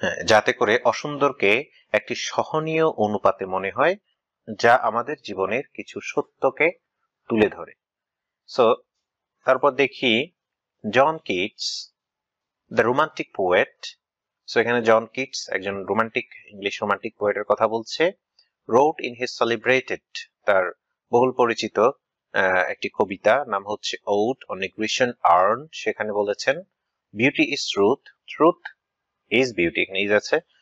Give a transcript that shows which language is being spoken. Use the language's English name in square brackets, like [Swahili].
[Bangla] যাতে করে অসুন্দরকে একটি সহনীয় অনুপাতে মনে হয়, যা আমাদের জীবনের কিছু সত্যকে তুলে ধরে। তারপর দেখি John Keats, [English] The romantic poet. [Bangla] এখানে জন কিটস একজন ইংলিশ রোমান্টিক পোয়েটের কথা বলছে। [English] wrote in his celebrated, [Bangla] তার বহুল পরিচিত একটি কবিতা, নাম হচ্ছে Ode on a Grecian Urn। সেখানে বলেছেন [English] beauty is truth, truth is beauty, [Bangla] এখানে ইজ আছে।